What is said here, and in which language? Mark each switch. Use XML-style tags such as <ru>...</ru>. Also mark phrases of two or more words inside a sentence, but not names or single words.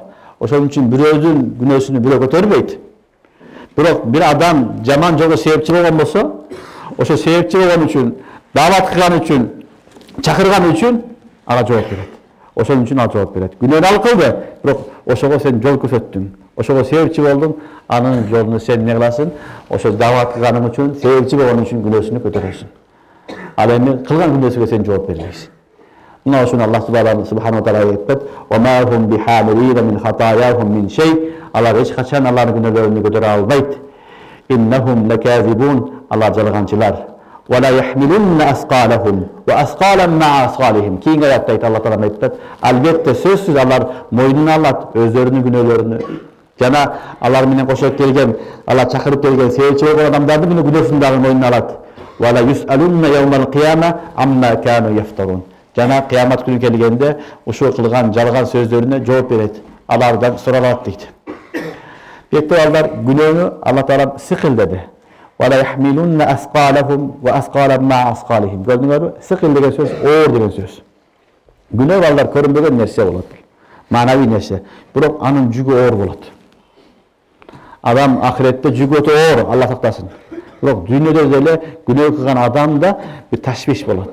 <ky>Ошол үчүн бирөөдүн күнөөсүнү бирөө көтөрбөйт. Бирок бир адам жаман жолго себепчи болгон болсо, ошо себепчи болгон үчүн, даават кылган үчүн, чакырган үчүн ага жооп берет. Ошол үчүн ал жооп берет. Күнөөнү ал кылды, бирок ошого сен жол көрсөттүң. Ошого себепчи болдуң, анын жолуну сен эмне кыласың? Ошо даават кылганың үчүн, себепчи болгон үчүн күнөөсүнү көтөрөсүң. Ал эми кылган күнөөсүгө сен жооп бербейсиң. Мына ошону</ky> <ar>الله سبحانه وتعالى</ar> <ky>айтат:</ky> <ar>"وما هم بحاملين من خطاياهم من شيء."</ar> <ky>Алар эч качан алардын күнөөлөрүн көтөрө албайт.</ky> <ar>إنهم لكاذبون.</ar> <ky>Алар жалганчылар.</ky> <ar>وليحملن أثقالهم وأثقالا مع أثقالهم.</ar> <ky>Кийинки аятта</ky> <ar>الله تعالى</ar> <ky>айтат: "Албетте сөзсүз алар мойнуна алат өздөрүнүн күнөөлөрүнү, Жана алар менен кошо келген, алар чакырып келген себепчи болгон адамдарды муну күнөөсүн дагы мойнуна алат.</ky> <ar>وليسألن يوم القيامة عما كانوا يفترون.</ar> <ky>Жана кыямат күнү келгенде ушул кылган жалган сөздөрүнө жооп берет. Алардан суралат дейт. Бетте алар күнөөнү</ky> <ar>الله تعالى</ar> <ky>сыкыл деди.</ky> <ar>وليحملن أثقالهم وأثقالا مع أثقالهم.</ar> <ky>Көрдүңөрбү? Сыкыл деген сөз оор деген сөз. Күнөө алар көрүнбөгөн нерсе болот. Манави нерсе. Бирок анын жүгү оор болот. Адам ахиретте жүгү өтө оор, Алла сактасын. Бирок дүйнөдө деле күнөө кылган адамда бир ташвиш болот.</ky>